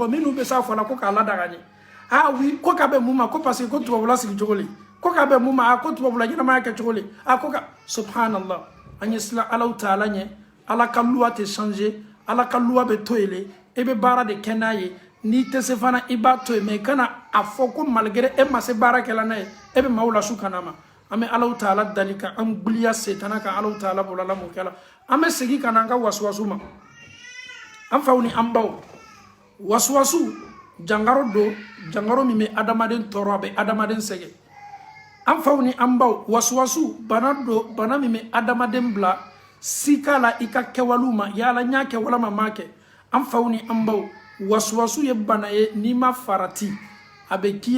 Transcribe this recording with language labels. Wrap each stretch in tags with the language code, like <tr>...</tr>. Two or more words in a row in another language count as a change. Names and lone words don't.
<bm>kɔ minnu bɛ s'a fɔ la ko k'a ladaga ɲɛ</bm> <fr>ah oui</fr> <bm>ko k'a bɛ mun ma ko parce que ko tubabula sigi cogo le ko k'a bɛ mun ma ko tubabula ɲɛnamaya kɛ cogo le ko ka subhanallah an ye siran Ala Ta'ala ɲɛ Ala ka loi tɛ changer Ala ka loi bɛ to yen le e bɛ baara de kɛ n'a ye n'i tɛ se fana i b'a to yen mais kana a fɔ ko malgré e ma se baara kɛla n'a ye e bɛ maaw lasu kana ma an bɛ</bm> <ar>الله تعالى</ar> <bm>dali ka an gbiliya setana kan</bm> <ar>الله تعالى</ar> <bm>bolo Ala m'o kɛla an bɛ segin ka na an ka wasuwasu ma an faw ni an baw wasuwasu jangaro do jangaro min bɛ adamaden tɔɔrɔ a bɛ adamaden sɛgɛn an faw ni an baw wasuwasu bana do bana min bɛ adamaden bila sika la i ka kɛwaliw ma yala n y'a kɛ walama n m'a kɛ an faw ni an baw wasuwasu ye bana ye n'i ma farati a bɛ k'i</bm>